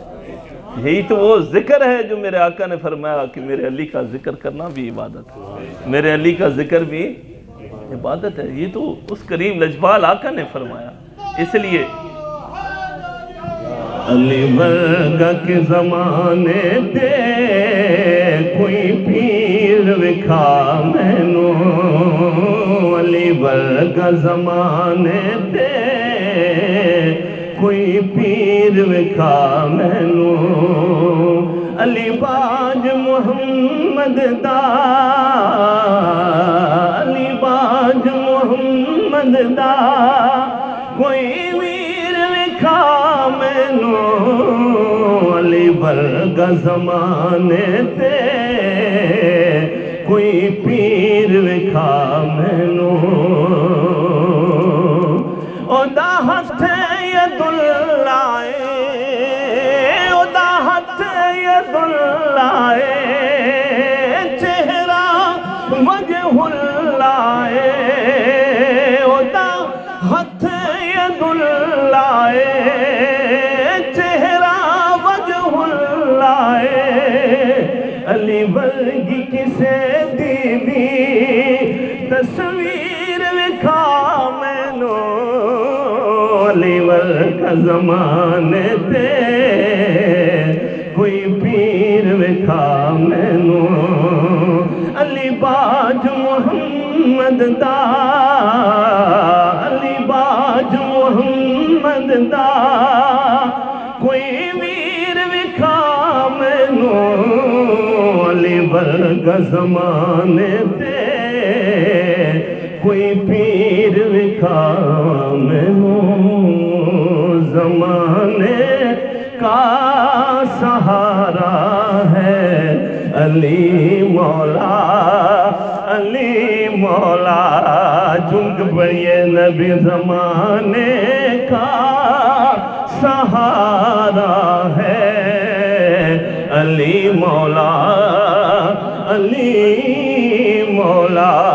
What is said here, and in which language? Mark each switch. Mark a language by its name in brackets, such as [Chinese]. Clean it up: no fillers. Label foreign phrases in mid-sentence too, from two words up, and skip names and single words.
[Urdu] یہی تو وہ ذکر ہے جو میرے آقا نے فرمایا کہ میرے علی کا ذکر کرنا بھی عبادت ہے، میرے علی کا ذکر بھی عبادت ہے. یہ تو اس کریم لجپال آقا نے فرمایا. [Punjabi] اس لیے علی ورگا کے زمانے دے کوئی پیر وکھا مینو، علی ورگا زمانے دے کوئی پیر وکھا مینو. علی باج محمد دا، علی باج محمد دا کوئی ویر وکھا مینو، علی ورگا زمانے تے کوئی پیر وکھا مینو. او دا ہتھ [Arabic] ید اللہ [Punjabi] او دا ہتھ [Arabic] ید اللہ [Punjabi] چہرہ [Arabic] وجہ اللہ [Punjabi] او دا ہتھ [Arabic] ید اللہ [Punjabi] چہرہ [Arabic] وجہ اللہ. [Punjabi] علی ورگی کسے دیوی تصویر وکھا مینو، علی ورگا زمانے تے کوئی پیر وکھا مینو. علی باج محمد دا، علی باج محمد دا کوئی ویر وکھا مینو، علی ورگا زمانے تے کوئی پیر وکھا مینو. [Urdu] زمانے کا سہارا ہے علی مولا، علی مولا. جھنگ پڑھیے نبی زمانے کا سہارا ہے علی مولا، علی مولا.